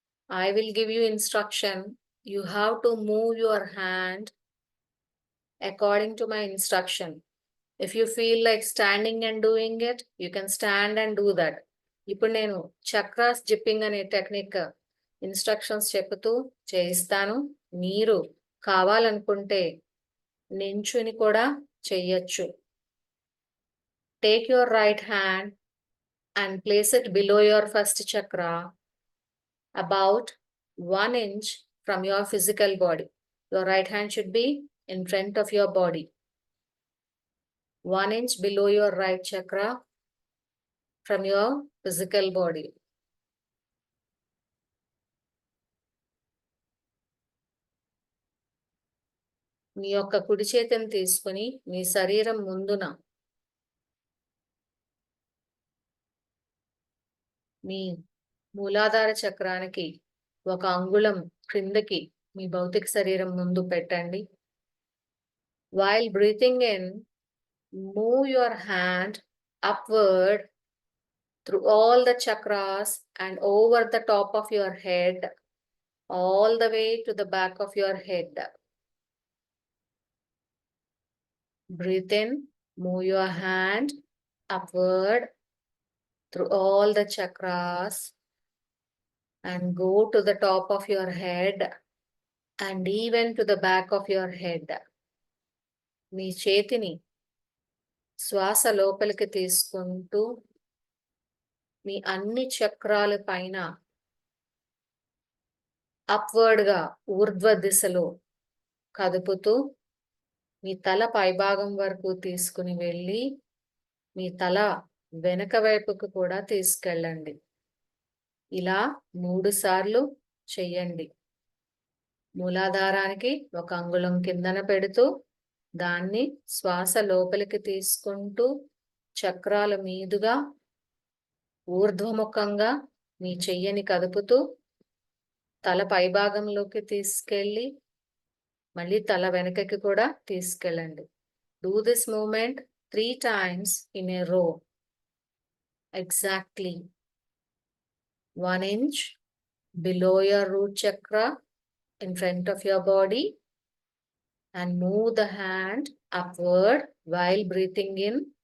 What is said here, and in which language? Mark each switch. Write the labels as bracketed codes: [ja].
[en] I will give you instruction. You have to move your hand according to my instruction. If you feel like standing and doing it, you can stand and do that. [te] ఇప్పుడు నేను chakras జిప్పింగ్ అనే technique instructions చెప్తూ చేయిస్తాను. మీరు కావాలనుకుంటే నించుని కూడా చెయ్యొచ్చు. [en] Take your right hand and place it below your first chakra, about 1 inch from your physical body. Your right hand should be in front of your body. 1 inch below your right chakra from your physical body. [te] మీ యొక్క కుడి చేతిని తీసుకుని మీ శరీరం ముందున మీ మూలాధార చక్రానికి 1 అంగుళం క్రిందకి మీ భౌతిక శరీరం ముందు పెట్టండి. [en] While breathing in, move your hand upward through all the chakras and over the top of your head, all the way to the back of your head. Breathe in, move your hand upward through all the chakras and go to the top of your head and even to the back of your head. [te] మీ చేతిని శ్వాస లోపలికి తీసుకుంటూ మీ అన్ని చక్రాల పైన upward గా ఊర్ధ్వ దిశలో కదుపుతూ మీ తల పైభాగం వరకు తీసుకుని వెళ్ళి మీ తల వెనక వైపుకు కూడా తీసుకెళ్ళండి. ఇలా 3 సార్లు చెయ్యండి. మూలాధారానికి 1 అంగుళం కిందన పెడుతూ దాన్ని శ్వాస లోపలికి తీసుకుంటూ చక్రాల మీదుగా ఊర్ధ్వముఖంగా మీ చెయ్యని కదుపుతూ తల పైభాగంలోకి తీసుకెళ్ళి మళ్ళీ తల వెనకకి కూడా తీసుకెళ్ళండి. [en] Do this movement 3 times in a row. Exactly 1 inch below your root chakra in front of your body, and move the hand upward while breathing in.